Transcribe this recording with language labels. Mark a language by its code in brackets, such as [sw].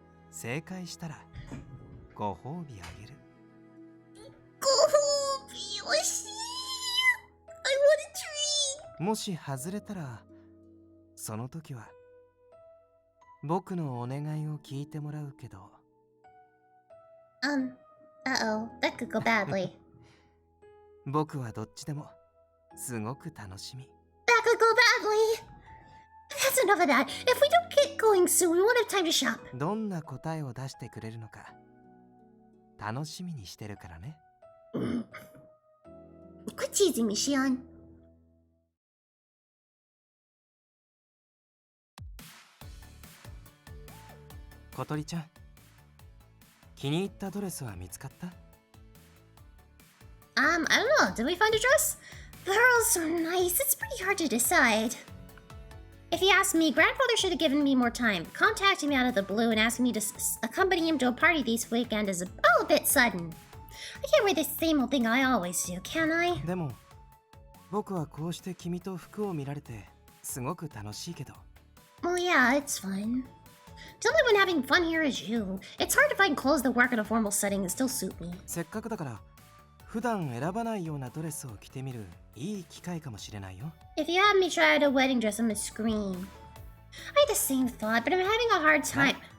[ja] 正解したらご褒美あげる。ご褒美欲しい。 [en] I want a treat. [ja] もし外れたらその時は僕のお願いを聞いてもらうけど。 [en] Uh-oh, that could go badly. [ja] 僕はどっちでもすごく楽しみ。 [en] That could go badly. That's enough of that. If we don't get going soon, we won't have time to shop. [ja] どんな答えを出してくれるのか楽しみにしてるからね。 [en] Quit teasing me, Shion. [ja] 小鳥ちゃん、気に入ったドレスは見つかった？ [en] I don't know. Did we find a dress? They're all so nice. It's pretty hard to decide. If you ask me, Grandfather should have given me more time. Contacting me out of the blue and asking me to accompany him to a party this weekend is a bit sudden. I can't wear the same old thing I always do, can I? [ja] でも僕はこうして君と服を見られてすごく楽しいけど。 [en] Well, yeah, it's fun. The only one having fun here is you. It's hard to find clothes that work in a formal setting and still suit me. [ja] せっかくだから普段選ばないようなドレスを着てみるいい機会かもしれないよ。 [en] If you have me try out a wedding dress on the screen. I had the same thought, but I'm having a hard time.